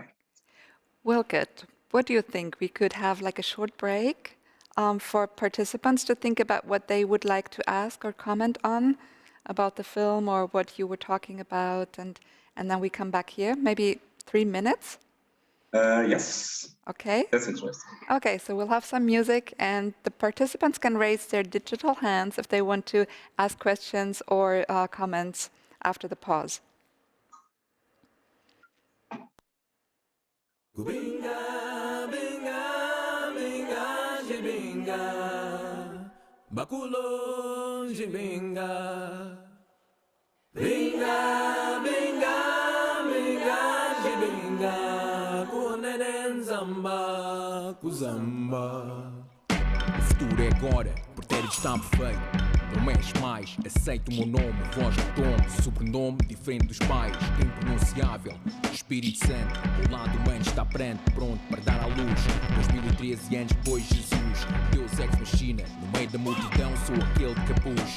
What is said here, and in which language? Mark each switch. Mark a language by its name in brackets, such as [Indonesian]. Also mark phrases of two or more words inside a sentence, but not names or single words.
[English] Welket, what do you think? We could have like a short break for participants to think about what they would like to ask or comment on about the film or what you were talking about, and then we come back here, maybe 3 minutes? Yes. Okay. That's interesting. Okay, so we'll have some music, and the participants can raise their digital hands if they want to ask questions or comments after the pause. Binga, binga, binga, jibinga, bakulo, jibinga, binga, binga, binga, jibinga, kunenen zamba, kuzamba. [Portuguese] O futuro é agora, o pretérito está perfeito. Não mexe mais, aceita o meu nome, voz de tom, sobrenome diferente dos pais, impronunciável. Espírito Santo, o lado humano está pronto para dar à luz. 2013 anos depois de Jesus, [Latin] Deus ex machina, [Portuguese] no meio da multidão sou aquele de capuz.